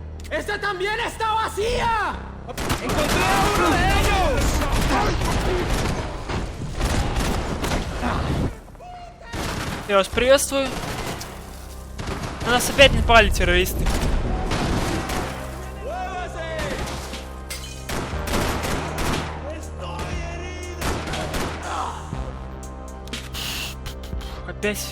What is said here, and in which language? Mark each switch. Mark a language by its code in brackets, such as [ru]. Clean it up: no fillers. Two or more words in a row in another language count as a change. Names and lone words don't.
[es] ¡Esa también está vacía! ¡Encontré a uno de ellos! [ru] Я вас приветствую. На нас опять напали террористы. Опять.